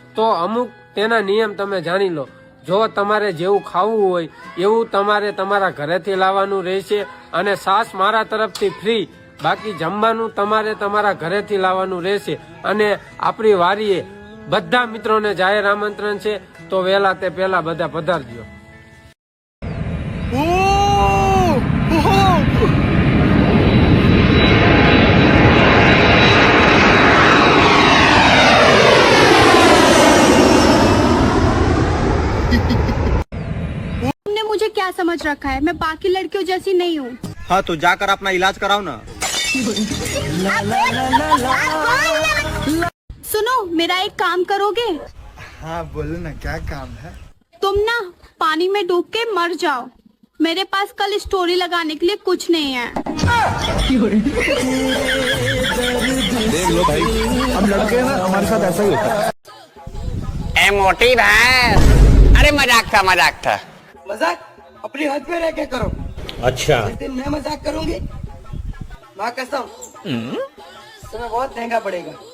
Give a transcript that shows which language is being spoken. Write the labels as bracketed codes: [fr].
[gu] તો અમુક તેના નિયમ તમે જાણી લો. જો તમારે જેવું ખાવું હોય એવું તમારે તમારા ઘરેથી લાવવાનું રહેશે અને સાસ મારા તરફથી ફ્રી, બાકી જમવાનું તમારે તમારા ઘરેથી લાવવાનું રહેશે. અને આપણી વારીએ બધા મિત્રોને જાહેર આમંત્રણ છે, તો વહેલા તે પહેલા બધા પધારજો. [hi] तुमने मुझे क्या समझ रखा है, मैं बाकी लड़कियों जैसी नहीं हूँ. हाँ तो जाकर अपना इलाज कराओ ना. सुनो मेरा एक काम करोगे? हाँ बोलो ना, क्या काम है? तुम ना पानी में डूब के मर जाओ, मेरे पास कल स्टोरी लगाने के लिए कुछ नहीं है. देख लो भाई, हम लड़के हैं ना, हमारे साथ ऐसा ही होता है. [gu] એ મોટી ભાઈ, અરે મજાક था. [hi] मजाक अपनी हद पे रह के करो. अच्छा जिस दिन मैं मजाक करूंगी माँ कसम तुम्हें बहुत महंगा पड़ेगा.